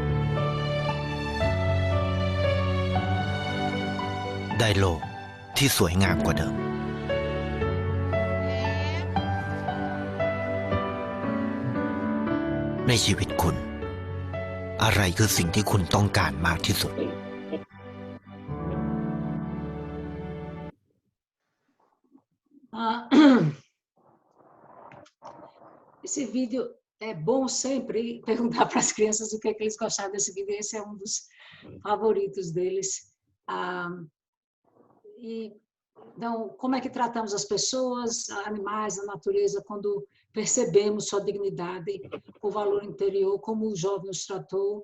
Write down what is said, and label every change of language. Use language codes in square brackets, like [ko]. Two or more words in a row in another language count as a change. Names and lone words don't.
[th] ได้โลกที่สวยงามกว่าเดิมในชีวิตคุณอะไรคือสิ่งที่คุณต้องการมากที่สุด [pt] Esse vídeo é bom sempre perguntar para as crianças o que é que eles gostaram desse vídeo. Esse é um dos favoritos deles. Então, como é que tratamos as pessoas, animais, a natureza, quando percebemos sua dignidade, o valor interior, como o jovem os tratou.